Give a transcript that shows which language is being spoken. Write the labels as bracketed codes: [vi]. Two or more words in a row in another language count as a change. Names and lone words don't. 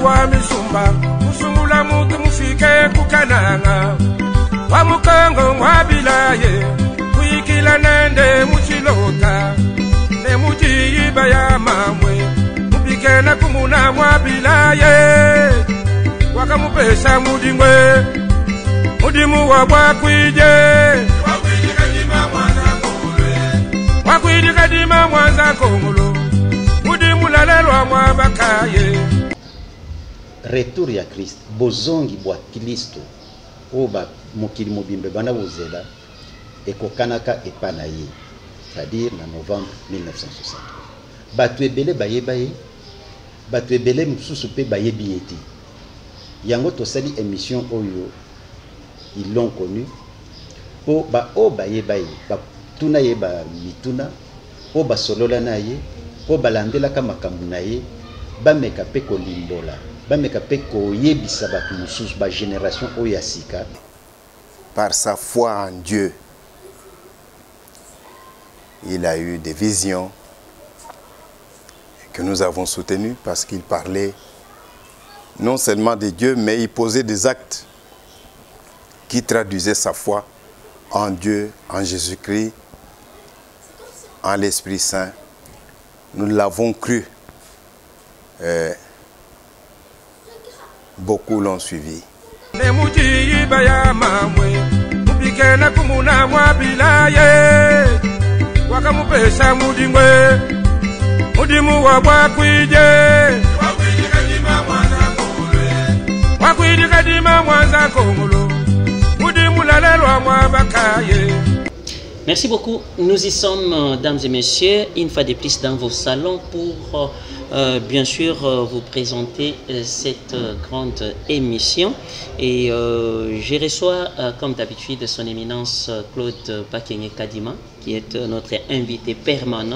[lua] wa misumba Musungula mutu mufike kukananga Wa mukongo mwabilaye Kuikila nende muchilota Ne mujiiba ya mamwe Mubike na kumuna mwabilaye Wakamupesa mudingwe Mudimu wa wakwije Wakwije kadima mwanza kongolo Wakwije kadima mwanza kongolo Mudimu lalelwa mwabakaye [ln] Retour ya Christ bozongi bwa Kristo oba mokili mobimbe bana bozela ekokanaka epana ye, [fr] c'est-à-dire [ln] na novembre 1960 batu ebele bayebaye batu ebele mususu pe bayebi ete yango tosali émission oyo [fr] ils l'ont connu [ln] po ba o bayebaye ba tuna ye ba mituna o ba solola na ye o balandelaka makambo na ye bameka pe kolimbola bameka pe koyebisa bato mosusu ba génération oyo ya sika. [fr] Par sa foi en Dieu, il a eu des visions que nous avons soutenues parce qu'il parlait non seulement de Dieu, mais il posait des actes qui traduisaient sa foi en Dieu, en Jésus-Christ, en l'Esprit Saint. Nous l'avons cru. Beaucoup l'ont suivi. [lua] Wakamupesa mudingwe Mudimu wa wakwije Wakwije kadima mwanza kongolo Wakwije kadima mwanza kongolo Mudimu lalelwa mwabakaye. [fr] Merci beaucoup. Nous y sommes, dames et messieurs, une fois de plus dans vos salons pour bien sûr vous présenter cette grande émission. Et je reçois, comme d'habitude, son éminence Claude Bakenye Kadima, qui est notre invité permanent.